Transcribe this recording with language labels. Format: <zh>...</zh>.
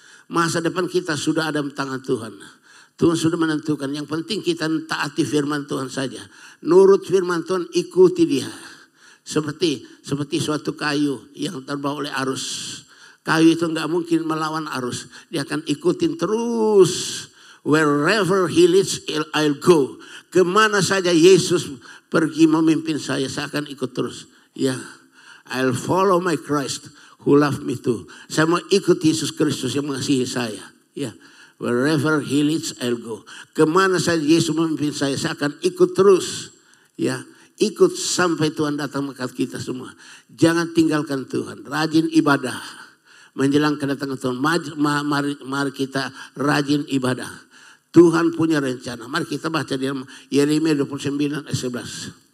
<id>Masa depan kita sudah ada di tangan Tuhan. Tuhan sudah menentukan. Yang penting kita taati firman Tuhan saja. Nurut firman Tuhan, ikuti dia. Seperti suatu kayu yang terbawa oleh arus. Kayu itu nggak mungkin melawan arus. Dia akan ikutin terus.</id> <en>Wherever he leads, I'll go.</en> <id>Kemana saja Yesus pergi memimpin saya akan ikut terus.</id> <en>Ya, I'll follow my Christ who loved me too.</en> <id>Saya mau ikut Yesus Kristus yang mengasihi saya. Ya,</id> <en>wherever he leads, I'll go.</en> <id>Kemana saja Yesus memimpin saya akan ikut terus. Ya, ikut sampai Tuhan datang mengangkat kita semua. Jangan tinggalkan Tuhan. Rajin ibadah. Menjelang kedatangan Tuhan, mari kita rajin ibadah. Tuhan punya rencana. Mari kita baca di Yeremia 29 ayat 11.</id>